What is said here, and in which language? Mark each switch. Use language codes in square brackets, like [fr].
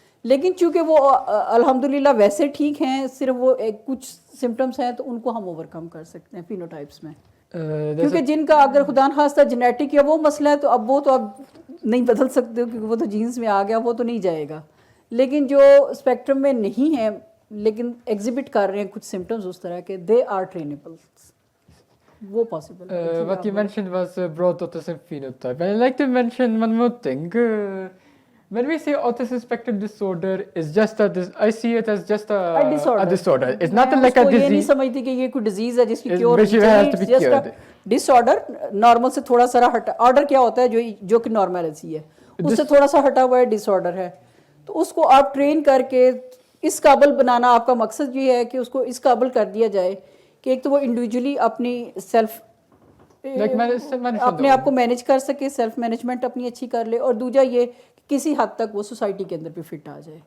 [hi] लेकिन चूँकि वो अल्हम्दुलिल्लाह वैसे ठीक हैं, सिर्फ वो कुछ सिम्टम्स हैं तो उनको हम ओवरकम कर सकते हैं फिनोटाइप्स में. क्योंकि जिनका अगर खुदा न खास्ता जेनेटिक या वो मसला है तो अब नहीं बदल सकते हो क्योंकि वो तो जीन्स में आ गया, वो तो नहीं जाएगा. लेकिन जो स्पेक्ट्रम में नहीं है लेकिन एग्जिबिट कर रहे हैं कुछ सिम्टम्स उस तरह के, [en] They are trainable. [hi] वो possible. [en] What you mentioned was broad autism phenotype. And I'd like to mention one more thing. When we say autism spectrum disorder, is just I see it as just a disorder. It's not like a [hi] ये नहीं [en] disease. [hi] समझती कि ये कोई disease है जिसकी cure [en] which has to be cured. [hi] Disorder. Normal से थोड़ा सा हटा. ऑर्डर क्या होता है जो कि नॉर्मेलिटी है, उससे थोड़ा सा हटा हुआ है डिसऑर्डर है. तो उसको आप ट्रेन करके इस काबिल बनाना, आपका मकसद ये है कि उसको इस काबिल कर दिया जाए कि एक तो वो इंडिविजुअली अपनी सेल्फ अपने आप को मैनेज कर सके, सेल्फ मैनेजमेंट अपनी अच्छी कर ले, और दूसरा ये किसी हद तक वो सोसाइटी के अंदर भी फिट आ जाए.